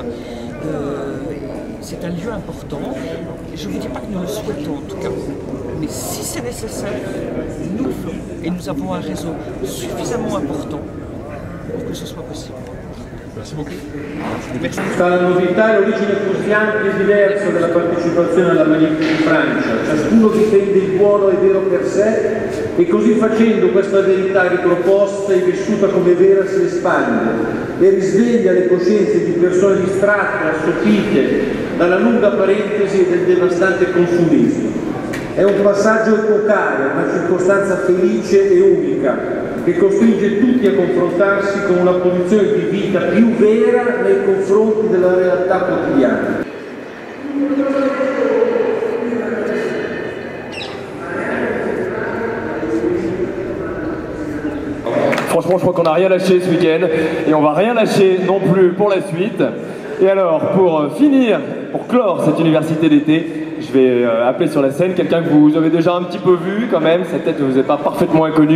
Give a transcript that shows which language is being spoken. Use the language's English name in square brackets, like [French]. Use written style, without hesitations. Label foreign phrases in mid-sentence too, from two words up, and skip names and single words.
[French] C'est un lieu important. Je ne vous dis pas que nous le souhaitons en tout cas, mais si c'est nécessaire, nous le ferons. Et nous avons un réseau suffisamment important pour que ce soit possible. Merci beaucoup. Merci. [Italian] La novità e l'origine fuorviante è diversa della partecipazione alla manifestazione in Francia. Ciascuno difende il buono e vero per sé e così facendo questa verità riproposta e vissuta come vera si espande e risveglia le coscienze di persone distratte, assopite dalla lunga parentesi e del devastante consumismo. È un passaggio epocale, una circostanza felice e unica che costringe tutti a confrontarsi con una posizione di vita più vera nei confronti della realtà quotidiana. [French] Franchement, je crois qu'on n'a rien lâché ce week-end et on va rien lâcher non plus pour la suite. Et alors, pour finir, pour clore cette université d'été, je vais appeler sur la scène quelqu'un que vous avez déjà un petit peu vu quand même, sa tête ne vous est pas parfaitement inconnue.